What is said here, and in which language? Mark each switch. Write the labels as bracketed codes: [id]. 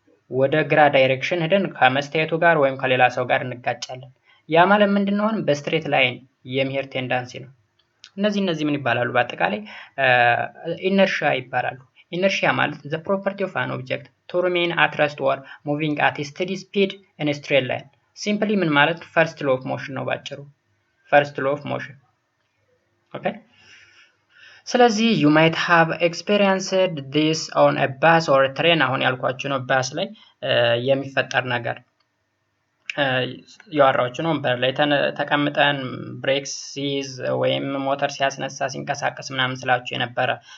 [am] ወደ ግራ ዳይሬክሽን ሄደን ከመስተያየቱ ጋር ወይም ከሌላ ሰው ጋር እንጋጫለን። ያ ማለት ምንድነው? በስትሬት ላይን የሚሄድ ቴንዳንሲ ነው። እነዚህ ምን ይባላሉ? በአጠቃላይ ኢነርሺያ ይባላሉ። ኢነርሺያ ማለት [en] the property of an object to remain at rest or moving at a steady speed in a straight line. simply [am] ምን ማለት [en] first law of motion [am] ነው ባጭሩ። [en] first law of motion. [am] okay ስለዚህ [en] you might have experienced this on a bus or a train [am] አሁን ያልኳችሁ ነው ባስ ላይ የሚፈጠር ነገር ያወራችሁ ነው። በር ላይ ተቀምጠን ብሬክ ሲይዝ ወይም ሞተር ሲያስነሳ ሲንቀሳቀስ ምናምን ስላችሁ የነበረ